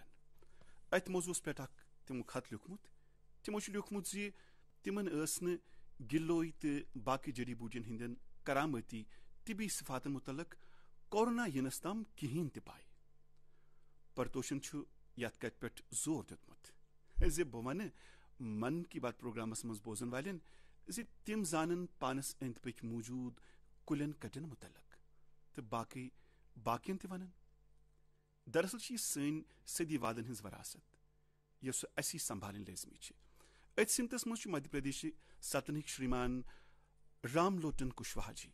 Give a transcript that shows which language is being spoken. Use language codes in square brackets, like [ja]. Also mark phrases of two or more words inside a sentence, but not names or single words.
[ks] أتھۍ موضوٗعس پٮ۪ٹھ اکھ تِمو خط لیوٗکھمُت. تِمو چھُ لیوٗکھمُت زِ تِمن ٲس نہٕ گِلوے تہٕ باقٕے جڈی بوٗٹین ہٕنٛدٮ۪ن کرامٲتی طبی صفاتن متعلق کورونا یِنس تام کِہینۍ تہِ پاے. پرتوشن چھُ یتھ کتھِ پٮ۪ٹھ زور دیُتمُت زِ بہٕ ونہٕ من کی بات پروگرامس منٛز بوزن والٮ۪ن زِ تِم زانن پانس أنٛدۍ پٔکۍ موٗجوٗد کُلٮ۪ن کٹٮ۪ن متعلق تہٕ باقین تہِ ونن. دراصل چھِ یہِ سٲنۍ صدی وادن ہٕنٛز وراثت یۄس اسی سمبھالٕنۍ لٲزمی چھِ. أتھۍ سمتس منٛز چھُ مدھیہ پردیشہِ ستنٕکۍ شریمان رام لوٹن کشواہا جی.